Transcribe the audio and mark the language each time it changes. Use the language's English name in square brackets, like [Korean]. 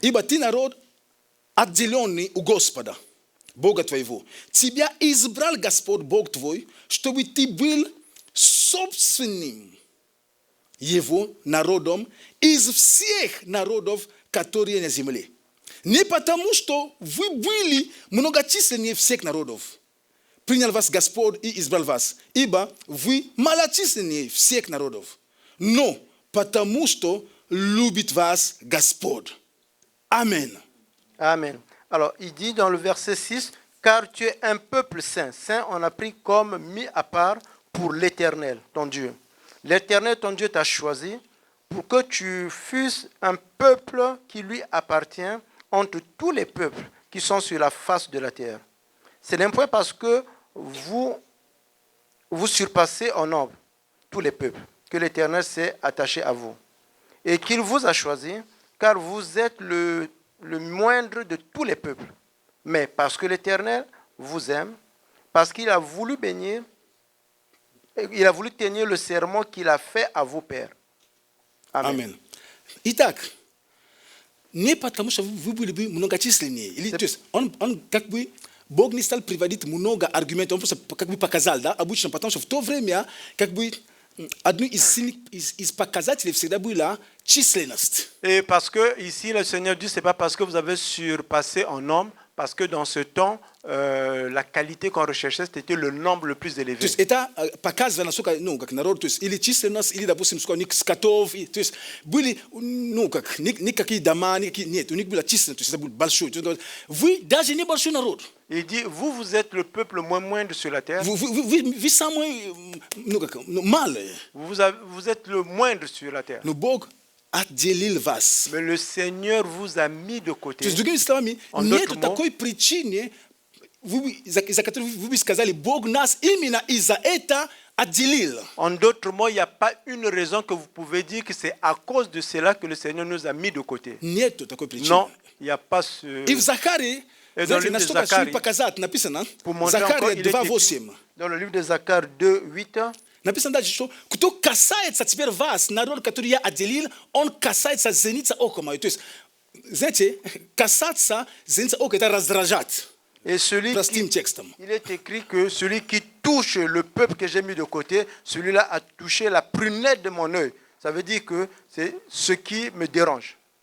[Russian] Ибо ты народ отделенный у Господа, Бога твоего. Тебя избрал Господь Бог твой, чтобы ты был собственным Его народом из всех народов, katori na zimle. Ne потому что вы были многочисленнее всех народов. Принял вас Господь и избрал вас, ибо вы малочисленнее всех народов. Но потому что любит вас Господь. Amen. Amen. [French] Alors, il dit dans le verset 6, car tu es un peuple saint. Saint, on a pris comme mis à part pour l'Éternel, ton Dieu. L'Éternel, ton Dieu, t'a choisi pour que tu fusses un peuple qui lui appartient entre tous les peuples qui sont sur la face de la terre. C'est d'un point parce que vous surpassez en nombre tous les peuples, que l'Éternel s'est attaché à vous. Et qu'il vous a choisi, car vous êtes le moindre de tous les peuples. Mais parce que l'Éternel vous aime, parce qu'il a voulu bénir, il a voulu tenir le serment qu'il a fait à vos pères. Amen. [Russian] Итак, не потому что вы были многочисленнее. Или, то есть, он как бы, Бог не стал приводить много аргументов, он просто как бы показал, да, обычно, потому что в то время, как бы, одной из показателей всегда была численность. [French] Et parce que ici, le Seigneur dit, c'est pas parce que vous avez surpassé en nombre, parce que dans ce temps, la qualité qu'on recherchait, c'était le nombre le plus élevé. [Russian] То есть это показывает, насколько, ну, как народ, то есть или численность, или, допустим, сколько скотов, то есть были, ну, как, никакие дома, никакие, нет, у них была численность, то есть это был большой. Вы даже не большой народ. [French] Il dit, vous êtes le peuple moindre sur la terre. [Russian] Вы самый, ну, как, ну, малый. [French] Vous êtes le moindre sur la terre. [Russian] Но Бог отделил вас. [French] Mais le Seigneur vous a mis de côté. [Russian] То есть, другими словами, нет такой причины, из-за которой вы бы сказали, Бог нас именно из-за этого отделил. [French] En d'autres mots, il n'y a pas une raison que vous pouvez dire que c'est à cause de cela que le Seigneur nous a mis de côté. [Russian] Нет такой причины. [French] Non, il n'y a pas ce... [Russian] И в Захарии, знаете, настолько все показать написано, Захария 2:8. [French] Dans le livre de Zacharie 2:8, [Russian] написано дальше, что кто касается теперь вас, народ, который я отделил, он касается зеницы ока моей. То есть, знаете, касаться зеницы ока, это раздражать. [French] Et [Russian] Простым текстом. [French] Il est écrit que celui qui touche le peuple que j'ai mis de côté, celui-là a touché la prunelle de mon œil. Ça veut dire que c'est ce qui me dérange.